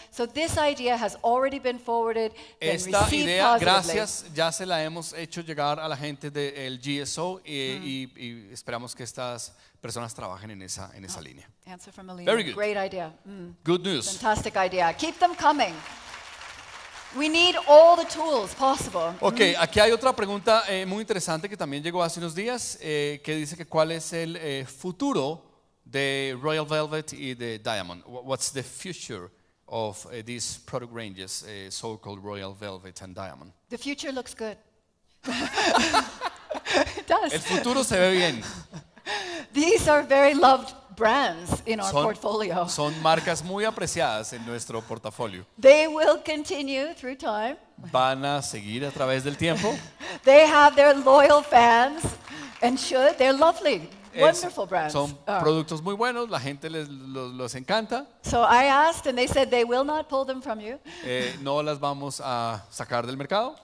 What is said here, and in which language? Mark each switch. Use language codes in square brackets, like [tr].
[en] So this idea has already been forwarded and [es] Esta [en] received [es] idea, [en] positively. [es] gracias, ya se la hemos hecho llegar a la gente del GSO y esperamos que estas personas trabajen en esa línea. [en] Answer from Alina. Very good. Great idea. Good news. Fantastic idea. Keep them coming. We need all the tools possible. [es] Ok, aquí hay otra pregunta muy interesante que también llegó hace unos días, que dice que cuál es el futuro de Royal Velvet y de Diamond. [en] What's the future of these product ranges, so-called Royal Velvet and Diamond? The future looks good. It does. [es] El futuro se ve bien. [en] These are very loved brands in our portfolio. [es] Son marcas muy apreciadas en nuestro portafolio. [en] They will continue through time. [es] Van a seguir a través del tiempo. [en] They have their loyal fans and should. They're lovely, wonderful brands. [es] Son productos muy buenos, la gente los encanta. [en] So I asked and they said they will not pull them from you. [es] No las vamos a sacar del mercado.